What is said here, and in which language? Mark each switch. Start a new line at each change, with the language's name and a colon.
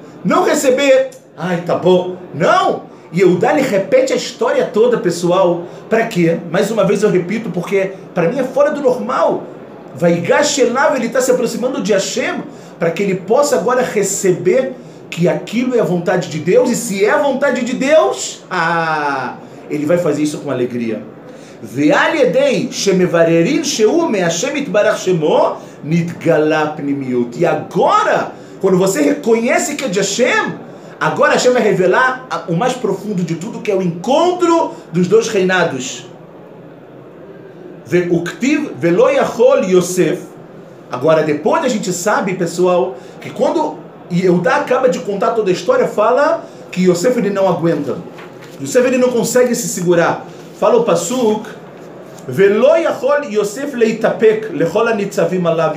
Portuguese: Não receber, ai, tá bom. Não. Yehudá, ele repete a história toda, pessoal. Para quê? Mais uma vez eu repito, porque para mim é fora do normal. Vaigash elav, ele está se aproximando de Hashem, para que ele possa agora receber que aquilo é a vontade de Deus, e se é a vontade de Deus, ele vai fazer isso com alegria.
Hebrew: ועל ידי שמבררים שהוא מהשם יתברך שמו נתגלה פנימיות.
Portuguese: E agora, quando você reconhece que é de Hashem, agora Hashem vai revelar o mais profundo de tudo, que é o encontro dos dois reinados.
Hebrew: וכתיב ולא יכול Yosef.
Portuguese: Agora, depois a gente sabe, pessoal, que quando Yehudá acaba de contar toda a história, fala que Yosef ele não aguenta. Yosef ele não consegue se segurar. Fala o Pasuk,
Hebrew: Velo yachol Yosef leitapek lechol hanitzavim alav.